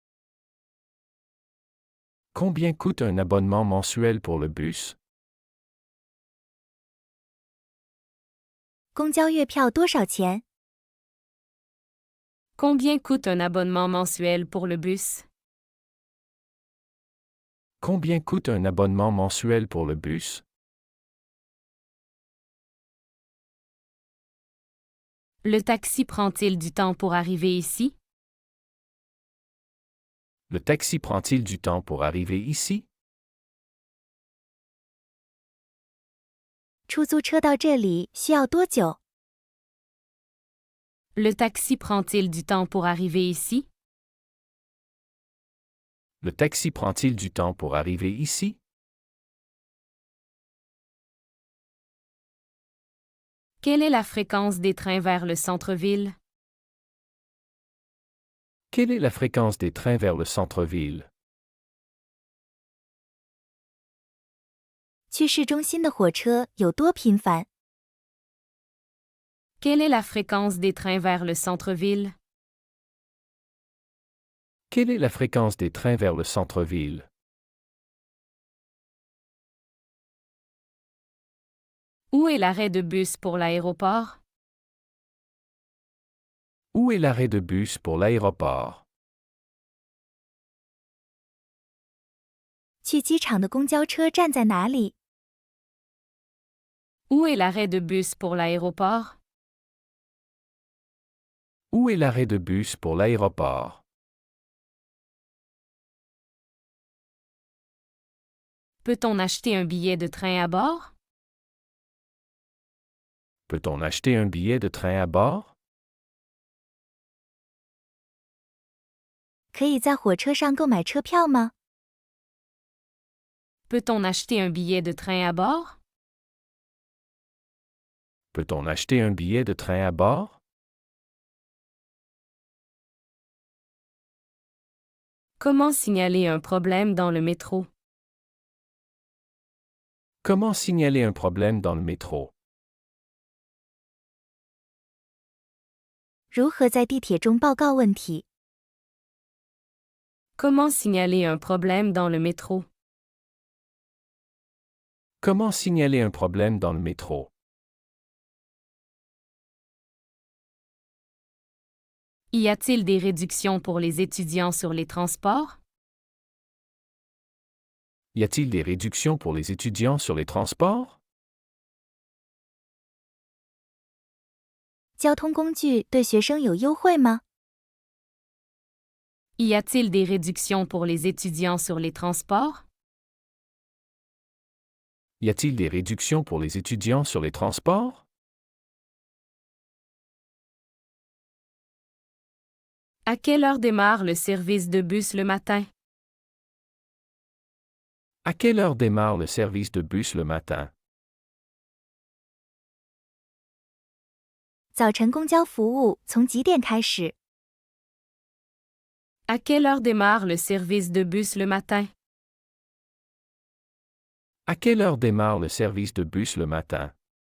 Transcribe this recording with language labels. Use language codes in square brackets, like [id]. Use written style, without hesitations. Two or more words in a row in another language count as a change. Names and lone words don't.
[fr] Combien coûte un abonnement mensuel pour le bus? [zh] 公交月票多少钱？ [fr] Combien coûte un abonnement mensuel pour le bus? Combien coûte un abonnement mensuel pour le bus? Le taxi prend-il du temps pour arriver ici? Le taxi prend-il du temps pour arriver ici? [zh] 出租车到这里需要多久？ [fr] Le taxi prend-il du temps pour arriver ici? Le taxi prend-il du temps pour arriver ici? Quelle est la fréquence des trains vers le centre-ville? Quelle est la fréquence des trains vers le centre-ville? [zh] 去市中心的火车有多频繁？ [fr] Quelle est la fréquence des trains vers le centre-ville? Quelle est la fréquence des trains vers le centre-ville? Où est l'arrêt de bus pour l'aéroport? Où est l'arrêt de bus pour l'aéroport? [zh] 去机场的公交车站在哪里？ [fr] Où est l'arrêt de bus pour l'aéroport? Où est l'arrêt de bus pour l'aéroport? Peut-on acheter un billet de train à bord? Peut-on acheter un billet de train à bord? [zh] 可以在火车上购买车票吗？ [fr] Peut-on acheter un billet de train à bord? Peut-on acheter un billet de train à bord? Comment signaler un problème dans le métro? Comment signaler un problème dans le métro? [zh] 如何在地铁中报告问题？ [fr] Comment signaler un problème dans le métro? Comment signaler un problème dans le métro? Y a-t-il des réductions pour les étudiants sur les transports? Y a-t-il des réductions pour les étudiants sur les transports? [zh] 交通工具对学生有优惠吗？ [fr] Y a-t-il des réductions pour les étudiants sur les transports? Y a-t-il des réductions pour les étudiants sur les transports? À quelle heure démarre le service de bus le matin? À quelle heure démarre le service de bus le matin? [zh] 早晨公交服务从几点开始？ [fr] À quelle heure démarre le service de bus le matin? À quelle heure démarre le service de bus le matin?